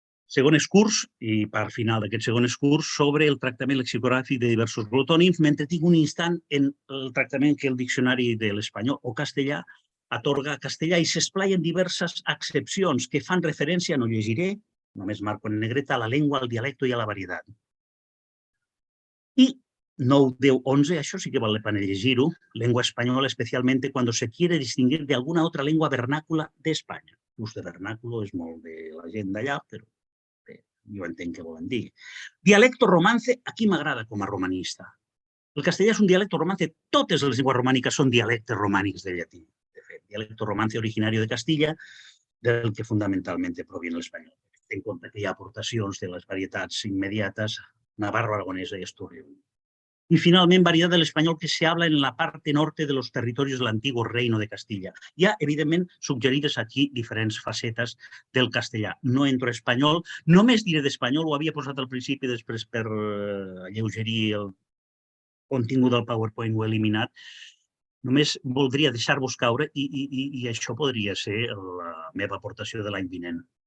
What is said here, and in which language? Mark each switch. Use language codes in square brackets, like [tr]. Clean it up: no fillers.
[ca] Segon escurs, i part final d'aquest segon escurs, sobre el tractament lexicogràfic de diversos glotònims, m'entretinc un instant en el tractament que el diccionari de l'espanyol o castellà atorga a castellà i s'esplaia en diverses accepcions que fan referència, no llegiré, només marco en negreta, a la llengua, al dialecto i a la varietat. I 9, 10, 11, això sí que val la pena llegir-ho, [es] lengua espanyola especialmente cuando se quiere distinguir de alguna otra lengua vernácula de España. [ca] L'ús de vernáculo és molt de la gent d'allà, però jo entenc què volen dir. Dialecto romance, aquí m'agrada com a romanista. El castellà és un dialecto romance, totes les llengües romàniques són dialectes romànics del llatí. De fet, [es] dialecto romance originario de Castilla, del que fundamentalment proviene l'espanyol. [ca] En compte que hi ha aportacions de les varietats immediates, navarro-aragonesa i asturiana. [es] Y finalmente, variedad del español que se habla en la parte norte de los territorios del antiguo Reino de Castilla. [ca] Hi ha, evidentment, suggerides aquí diferents facetes del castellà. No entro a espanyol, només diré d'espanyol, ho havia posat al principi, després per alleugerir el contingut del PowerPoint ho he eliminat. Només voldria deixar-vos caure i això podria ser la meva aportació de l'any vinent.